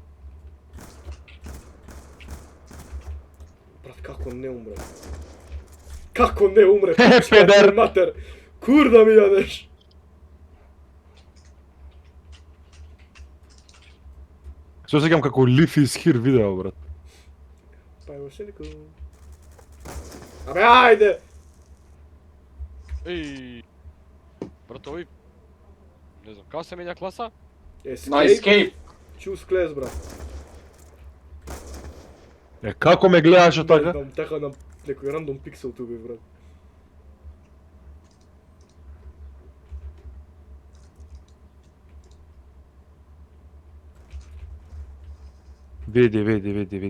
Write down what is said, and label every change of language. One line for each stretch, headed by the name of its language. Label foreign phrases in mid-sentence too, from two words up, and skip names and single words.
Macedonian: Брат, како не умре? Како не умре? Хе, пичка ти педер! матер. Кур да ми јадеш. Се сеќам како Leaf is here видео, брат. Па ево се нико. Абе, ајде! Еј. Брат, овој... Не знам, како се менја класа? На escape.
English: Choose class,
Macedonian: брат. Е, како ме гледаше така? Така на некој рандом пиксел тука, брат. Види.